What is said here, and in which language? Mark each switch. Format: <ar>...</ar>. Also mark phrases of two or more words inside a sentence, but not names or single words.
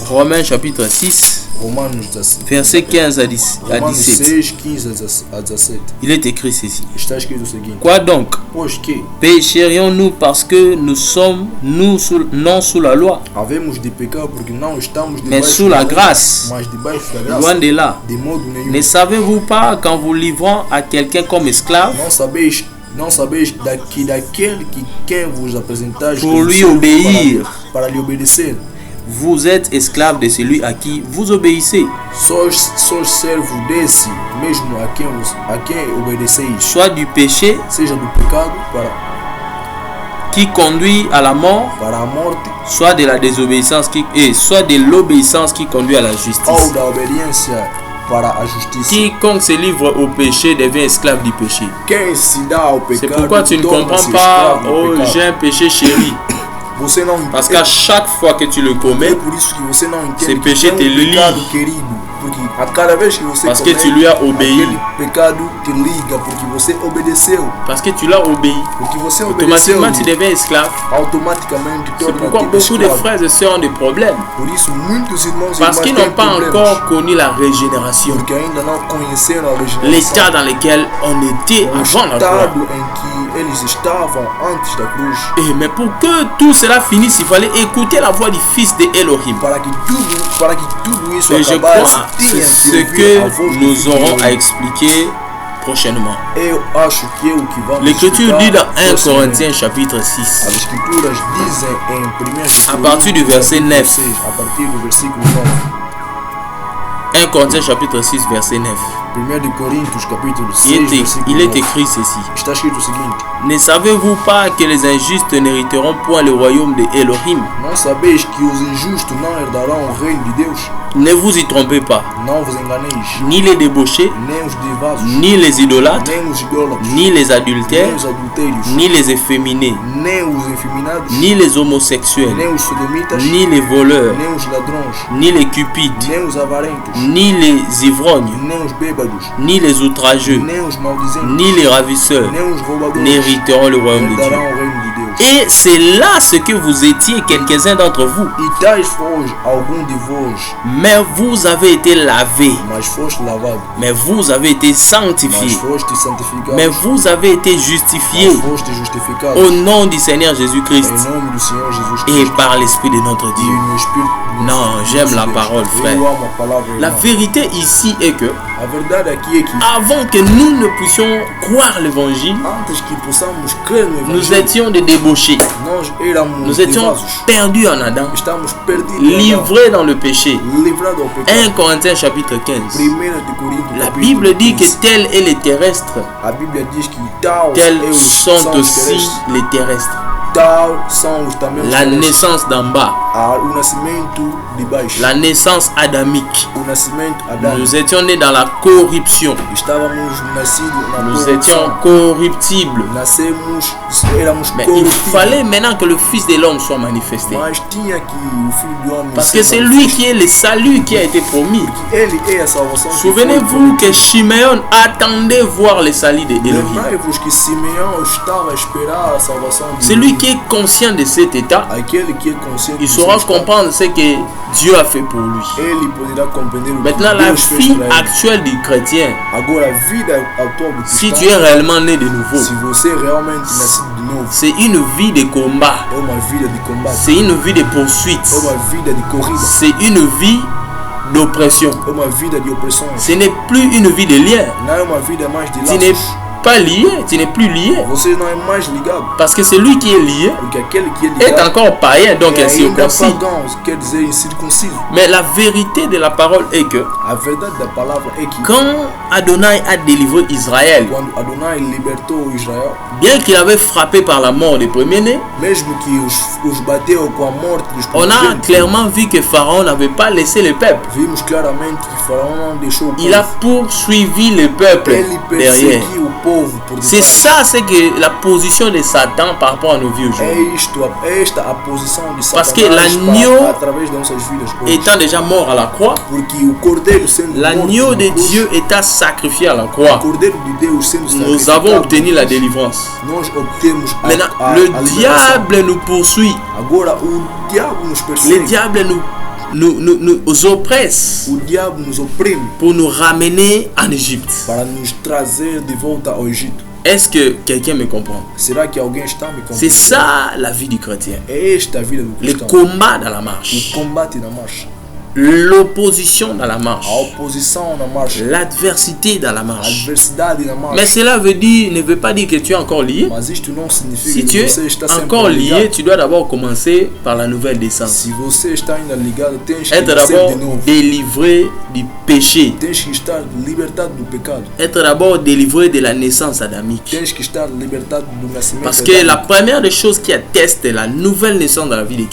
<fr>Romains chapitre 6,</fr> <pt>Romanos 16.</pt> <fr>verset 15 à</fr> <pt>Romanos 17. 6, 15 a 17.</pt> <fr>Il est écrit ceci.</fr> <pt>Está escrito o seguinte:</pt> <fr>Quoi donc?</fr> <pt>Pois que</pt> <fr>Pécherions-nous parce que nous sommes non sous la loi,</fr> <pt>havemos de pecar porque não estamos</pt> <fr>mais</fr> <pt>debaixo</pt> <fr>sous</fr> <pt>da</pt> <fr>la</fr> <pt>lei,</pt> <fr>grâce?</fr> <pt>mas debaixo da</pt> <fr>Loin</fr> <pt>graça,</pt> <fr>de là.</fr> <pt>de modo nenhum.</pt> <fr>Ne savez-vous pas qu'en vous livrant à quelqu'un comme esclave</fr> <pt>Não sabeis daquele que quem vos apresentais</pt> <fr>Pour</fr> <pt>como</pt> <fr>lui</fr> <pt>servo</pt> <fr>obéir.</fr> <pt>para lhe obedecer?</pt> <fr>vous êtes esclave de celui à qui vous obéissez,</fr> <pt>Sois servo desse mesmo a quem obedeceis,</pt> <fr>soit du péché</fr> <pt>seja do pecado</pt> <fr>qui conduit à la mort,</fr> <pt>para a morte</pt> <fr>soit de la désobéissance soit de l'obéissance qui conduit à la</fr> <pt>ou</pt> <fr>justice.</fr> <pt>da obediência para a justiça.</pt> <fr>Quiconque se livre au péché devient esclave du péché.</fr> <pt>Quem se dá ao</pt> <fr>C'est</fr> <pt>pecado</pt> <fr>pourquoi tu ne comprends</fr> <pt>torna-se</pt> <fr>pas,</fr> <pt>escravo do</pt> <fr>oh,</fr> <pt>pecado.</pt> <fr>j'ai un péché chéri.</fr> <pt>Você não</pt> <fr>Parce qu'à chaque fois que tu le</fr> <pt>é</pt> <fr>commets,</fr> <pt>por isso que você não Esse entende</pt> <fr>péché</fr> <pt>que</pt> <fr>te</fr> <pt>é pecado</pt> <fr>ligue.</fr> <pt>querido, porque a cada vez que você</pt> <fr>Parce que</fr> <pt>comete,</pt> <fr>tu lui as obéi.</fr> <pt>aquele pecado te liga porque você obedeceu,</pt> <fr>parce que tu l'as obéi,</fr> <pt>porque você obedeceu,</pt> <fr>automatiquement tu deviens esclave.</fr> <pt>automaticamente</pt> <fr>C'est</fr> <pt>torna</pt> <fr>pourquoi beaucoup de frères et sœurs ont des problèmes.</fr> <pt>Por isso muitos irmãos e</pt> <fr>Parce</fr> <pt>irmãs</pt> <fr>qu'ils</fr> <pt>têm</pt> <fr>n'ont pas</fr> <pt>problemas,</pt> <fr>encore connu la régénération.</fr> <pt>porque ainda não conheceram a régénération,</pt> <fr>L'état dans lequel on était</fr> <pt>o</pt> <fr>avant la croix.</fr> <pt>estado em que eles estavam antes da cruz.</pt> <fr>Mais pour que tout cela finisse, il fallait écouter la voix du Fils de Elohim.</fr> <pt>Para que tudo isso</pt> <fr>Et je</fr> <pt>acabasse,</pt> <fr>crois que</fr> <pt>tinha</pt> <fr>c'est</fr> <pt>que</pt> <fr>ce</fr> <pt>ouvir a</pt> <fr>que</fr> <pt>voz do</pt> <fr>nous</fr> <pt>Filho</pt> <fr>aurons</fr> <pt>de</pt> <fr>à</fr> <pt>Deus.</pt> <fr>expliquer prochainement.</fr> <pt>Eu acho que é o que vamos</pt> <fr>L'Écriture</fr> <pt>explicar</pt> <fr>dit dans 1</fr> <pt>próximo.</pt> <fr>Corinthiens chapitre</fr> <pt>As</pt> <fr>6,</fr> <pt>escrituras dizem em 1</pt> <fr>à partir du verset 9.</fr> <pt>6, a partir do versículo 9.</pt> <fr>1 Corinthiens chapitre 6 verset 9.</fr> <pt>1 de Coríntios capítulo 6,</pt> <fr>Il est</fr> <pt>versículo 9.</pt> <fr>écrit ceci.</fr> <pt>Está escrito o seguinte:</pt> <fr>Ne savez-vous pas que les injustes n'hériteront point le royaume de Elohim?</fr> <pt>Não sabeis que os injustos não herdarão o reino de Deus?</pt> <fr>Ne vous y trompez pas.</fr> <pt>Não vos enganeis,</pt> <fr>Ni les débauchés,</fr> <pt>nem os devasos,</pt> <fr>ni les idolâtres,</fr> <pt>nem os idólatras,</pt> <fr>ni les</fr> <pt>nem</pt> <fr>adultères,</fr> <pt>os adultérios,</pt> <fr>ni les efféminés,</fr> <pt>nem os efeminados,</pt> <fr>ni les homosexuels,</fr> <pt>nem os sodomitas,</pt> <fr>ni les voleurs,</fr> <pt>nem os ladrões,</pt> <fr>ni les cupides,</fr> <pt>nem os avarentos,</pt> <fr>ni les ivrognes,</fr> <pt>nem os bêbados,</pt> <fr>ni les outrageux,</fr> <pt>nem os maldizentos,</pt> <fr>ni les ravisseurs</fr> <pt>nem os roubadores</pt> <fr>n'hériteront le royaume de Dieu.</fr> <pt>herdarão o reino de Deus.</pt> <fr>Et c'est là ce que vous étiez, quelques-uns d'entre vous.</fr> <pt>E tais foste algum de vós,</pt> <fr>Mais vous avez été lavés,</fr> <pt>mas foste lavado,</pt> <fr>mais vous avez été</fr> <pt>mas</pt> <fr>sanctifiés,</fr> <pt>foste santificado,</pt> <fr>mais vous avez été</fr> <pt>mas</pt> <fr>justifiés</fr> <pt>foste justificado,</pt> <fr>au nom du Seigneur</fr> <pt>em</pt> <fr>Jésus-Christ</fr> <pt>nome do Senhor Jesus</pt> <fr>et</fr> <pt>Cristo</pt> <fr>par l'Esprit de notre</fr> <pt>e</pt> <fr>Dieu.</fr> <pt>no Espírito do</pt> <fr>Non,</fr> <pt>nosso</pt> <fr>j'aime la</fr> <pt>Deus.</pt> <fr>parole, frère.</fr> <pt>Eu amo a palavra,</pt> <fr>La</fr> <pt>irmão.</pt> <fr>vérité ici est que</fr> <pt>A verdade aqui é que</pt> <fr>avant que nous ne puissions croire l'évangile,</fr> <pt>antes que possamos crer no</pt> <fr>nous</fr> <pt>Evangelho,</pt> <fr>étions des débauchés. débauchés.</fr> <pt>Nós éramos</pt> <fr>Nous étions</fr> <pt>levados,</pt> <fr>perdus en Adam,</fr> <pt>estávamos perdidos, em Adão,</pt> <fr>livrés dans le péché.</fr> <pt>livrados ao pecado.</pt> <fr>1 Corinthiens chapitre 15.</fr> <pt>1 de Coríntios,</pt> <fr>La</fr> <pt>capítulo</pt> <fr>Bible dit que</fr> <pt>15.</pt> <fr>tel est les terrestres,</fr> <pt>A Bíblia diz que tal</pt> <fr>tels</fr> <pt>é os</pt> <fr>sont</fr> <pt>são os</pt> <fr>aussi</fr> <pt>terrestres,</pt> <fr>les terrestres.</fr> <pt>tal são os também os</pt> <fr>La</fr> <pt>terrestres.</pt> <fr>naissance d'en bas,</fr> <pt>O nascimento de baixo,</pt> <fr>la naissance adamique.</fr> <pt>o nascimento adâmico.</pt> <fr>Nous étions nés dans la corruption.</fr> <pt>Estávamos nascidos na</pt> <fr>Nous</fr> <pt>corrupção.</pt> <fr>étions corruptibles.</fr> <pt>Nascemos, éramos</pt> <fr>Mais il</fr> <pt>corruptíveis.</pt> <fr>fallait maintenant que le Fils de l'homme soit manifesté.</fr> <pt>Mas tinha que o Filho do Homem</pt> <fr>Parce</fr> <pt>ser</pt> <fr>que c'est lui qui est le salut qui a été promis.</fr> <pt>Ele é a salvação. que foi</pt> <fr>Souvenez-vous que Chiméon attendait voir le salut de Elohim.</fr> <pt>Lembrai-vos que Simeão estava a esperar a salvação de</pt> <fr>Celui qui est conscient de cet état,</fr> <pt>aquele que é consciente</pt> <fr>il</fr> <pt>do</pt> <fr>saura</fr> <pt>seu estado,</pt> <fr>comprendre ce que Dieu a fait pour lui.</fr> <pt>ele poderá compreender o</pt> <fr>Maintenant,</fr> <pt>que</pt> <fr>la</fr> <pt>Deus fez</pt> <fr>vie</fr> <pt>para ele.</pt> <fr>actuelle du chrétien,</fr> <pt>Agora, a vida atual do</pt> <fr>si</fr> <pt>cristão,</pt> <fr>tu es réellement né de nouveau,</fr> <pt>se você realmente nascido de novo,</pt> <fr>c'est une vie de combat,</fr> <pt>é uma vida de combate,</pt> <fr>c'est une vie de poursuite,</fr> <pt>é uma vida de corrida,</pt> <fr>c'est une vie d'oppression.</fr> <pt>é uma vida de opressão.</pt> <fr>Ce n'est plus une vie de lien.</fr> <pt>Não é uma vida mais de</pt> <fr>Tu n'es</fr> <pt>laços.</pt> <fr>pas lié, tu n'es plus lié.</fr> <pt>Você não é mais ligado,</pt> <fr>Parce que celui qui est lié</fr> <pt>porque aquele que é</pt> <fr>est</fr> <pt>ligado</pt> <fr>encore païen, donc</fr> <pt>é</pt> <fr>est</fr> <pt>ainda</pt> <fr>circoncis.</fr> <pt>pagão, quer dizer incircunciso.</pt> <fr>Mais la vérité de la parole est que</fr> <pt>A verdade da palavra é que</pt> <fr>quand Adonai a délivré Israël,</fr> <pt>quando Adonai libertou Israel,</pt> <fr>bien qu'il avait frappé par la mort des premiers-nés,</fr> <pt>mesmo que os bateu com a morte dos</pt> <fr>on a</fr> <pt>primogênitos,</pt> <fr>clairement vu que Pharaon n'avait pas laissé le peuple.</fr> <pt>vimos claramente que Faraó não deixou o</pt> <fr>Il a</fr> <pt>povo.</pt> <fr>poursuivi le peuple</fr> <pt>Ele</pt> <fr>derrière.</fr> <pt>perseguiu o povo por</pt> <fr>C'est</fr> <pt>detrás.</pt> <fr>ça, c'est que la position de Satan par rapport à nos vies</fr> <pt>É</pt> <fr>aujourd'hui.</fr> <pt>isto, é esta a posição de</pt> <fr>Parce que</fr> <pt>Satanás</pt> <fr>l'agneau,</fr> <pt>através das nossas vidas hoje.</pt> <fr>Étant déjà mort à la croix,</fr> <pt>Porque o Cordeiro sendo</pt> <fr>l'agneau</fr> <pt>morto</pt> <fr>de</fr> <pt>na cruz,</pt> <fr>Dieu étant sacrifié à la</fr> <pt>o</pt> <fr>croix,</fr> <pt>Cordeiro de Deus sendo</pt> <fr>nous</fr> <pt>sacrificado</pt> <fr>avons obtenu</fr> <pt>na</pt> <fr>la</fr> <pt>cruz,</pt> <fr>délivrance.</fr> <pt>nós obtemos</pt> <fr>Maintenant,</fr> <pt>a</pt> <fr>le</fr> <pt>liberação.</pt> <fr>diable nous poursuit.</fr> <pt>Agora o diabo nos</pt> <fr>Le</fr> <pt>persegue,</pt> <fr>diable nous oppresse</fr> <pt>o diabo nos oprime</pt> <fr>pour nous ramener en Égypte.</fr> <pt>para nos trazer de volta ao Egito.</pt> <fr>Est-ce que quelqu'un me comprend?</fr> <pt>Será que alguém está me</pt> <fr>C'est</fr> <pt>compreendendo?</pt> <fr>ça la vie du chrétien.</fr> <pt>É esta a vida do</pt> <fr>Le</fr> <pt>cristão.</pt> <fr>combat dans la marche,</fr> <pt>O combate na marcha,</pt> <fr>l'opposition dans la marche,</fr> <pt>a oposição na marcha,</pt> <fr>l'adversité dans la</fr> <pt>a</pt> <fr>marche.</fr> <pt>adversidade na marcha.</pt> <fr>Mais cela ne veut pas dire que tu es encore lié.</fr> <pt>Mas isto não significa</pt> <fr>Si tu</fr> <pt>que</pt> <fr>es</fr> <pt>você está sempre</pt> <fr>encore lié,</fr> <pt>ligado.</pt> <fr>tu dois d'abord commencer par la nouvelle naissance.</fr> <pt>Se você está ainda ligado, tens que</pt> <fr>Être</fr> <pt>nascer</pt> <fr>d'abord</fr> <pt>de novo.</pt> <fr>délivré du péché.</fr> <pt>Tens que estar libertado do pecado.</pt> <fr>Être d'abord délivré de la naissance adamique.</fr> <pt>Tens que estar libertado do nascimento.</pt> <fr>Parce que la</fr> <pt>adâmico.</pt> <fr>première des choses qui atteste la nouvelle naissance dans la vie de</fr>